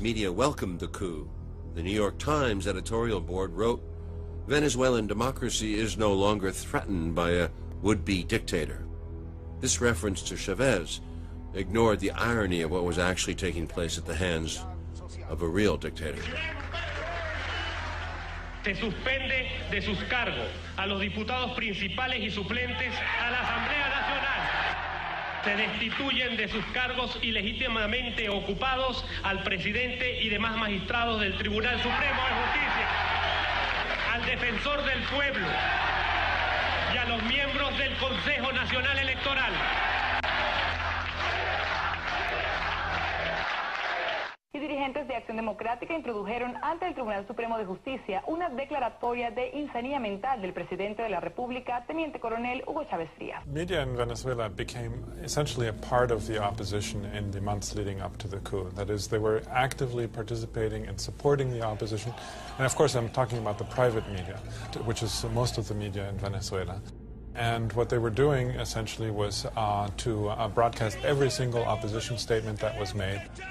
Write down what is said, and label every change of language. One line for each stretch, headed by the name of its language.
English: media welcomed the coup. The New York Times editorial board wrote, "Venezuelan democracy is no longer threatened by a would-be dictator." This reference to Chavez ignored the irony of what was actually taking place at the hands of a real dictator.
Spanish: Se suspende de sus cargos a los diputados principales y suplentes a la Asamblea Nacional. Se destituyen de sus cargos ilegítimamente ocupados al presidente y demás magistrados del Tribunal Supremo de Justicia, al defensor del pueblo y a los miembros del Consejo Nacional Electoral. Y dirigentes de Acción Democrática introdujeron ante el Tribunal Supremo de Justicia una declaratoria de insanía mental del presidente de la República, teniente coronel Hugo Chávez Frías.
English: Media in Venezuela became essentially a part of the opposition in the months leading up to the coup. That is, they were actively participating and supporting the opposition. And of course, I'm talking about the private media, which is most of the media in Venezuela. And what they were doing essentially was to broadcast every single opposition statement that was made.